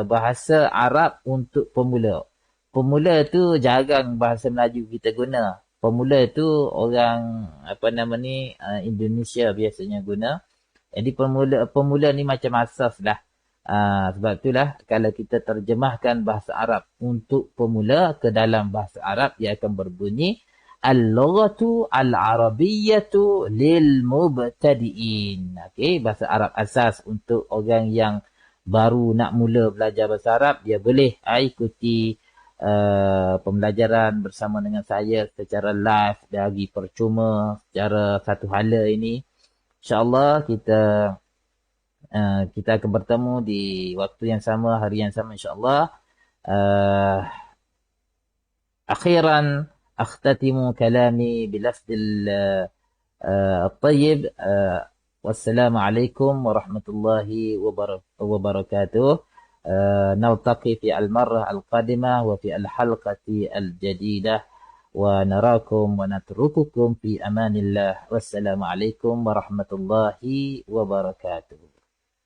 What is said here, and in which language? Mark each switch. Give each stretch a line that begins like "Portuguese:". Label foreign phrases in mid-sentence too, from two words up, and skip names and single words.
Malay: Bahasa Arab untuk Pemula. Pemula tu jarang bahasa Melayu kita guna. Pemula tu orang Indonesia biasanya guna. Jadi pemula ni macam asas lah. Sebab itulah kalau kita terjemahkan bahasa Arab untuk pemula ke dalam bahasa Arab, ia akan berbunyi
Arabic: al-lughatu al-arabiyyatu lil mubtadi'in.
Malay: Okey, bahasa Arab asas untuk orang yang baru nak mula belajar bahasa Arab. Dia boleh ikuti pembelajaran bersama dengan saya secara live dari percuma secara satu hala ini. InsyaAllah kita Kita akan bertemu di waktu yang sama, hari yang sama insyaAllah.
Arabic: Uh, أخيرا أختتم كلامي بلفظ الطيب. والسلام عليكم ورحمة الله وبركاته. نلتقي في المرة القادمة وفي الحلقة الجديدة، ونراكم ونترككم في أمان الله، والسلام عليكم ورحمة الله وبركاته.